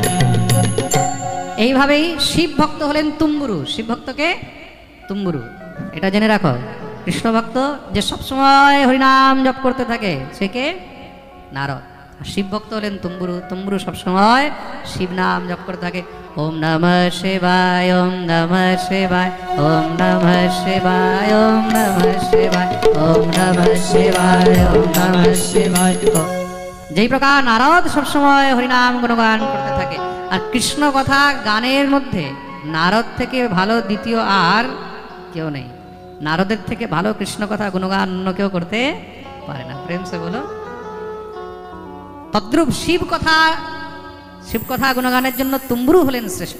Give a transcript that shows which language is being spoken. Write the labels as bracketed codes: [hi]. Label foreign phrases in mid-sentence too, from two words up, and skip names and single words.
[bn] এইভাবেই শিব ভক্ত হলেন তুম্বুরু। শিব ভক্তকে তুম্বুরু, এটা জেনে রাখো। কৃষ্ণ ভক্ত যে সবসময় হরিনাম জপ করতে থাকে সে কে? নারদ। আর শিব ভক্ত হলেন তুম্বুরু। তুম্বুরু সবসময় শিব নাম জপ করতে থাকে। [sa] ওম নমঃ শিবায়, ওম নমঃ শিবায়, ওম নমঃ শিবায়, ওম নমঃ শিবায়, ওম নমঃ শিবায়, ওম নমঃ শিবায়। [bn] যেই প্রকার নারদ সবসময় হরিনাম গুণগান করতে থাকে। আর কৃষ্ণ কথা গানের মধ্যে নারদ থেকে ভালো দ্বিতীয় আর কেউ নেই। নারদের থেকে ভালো কৃষ্ণ কথা গুণগান অন্য কেউ করতে পারে না। [hi] प्रेम से बोलो। [bn] তদ্রূপ শিব কথা গুণগানের জন্য তুম্বুরু হলেন শ্রেষ্ঠ।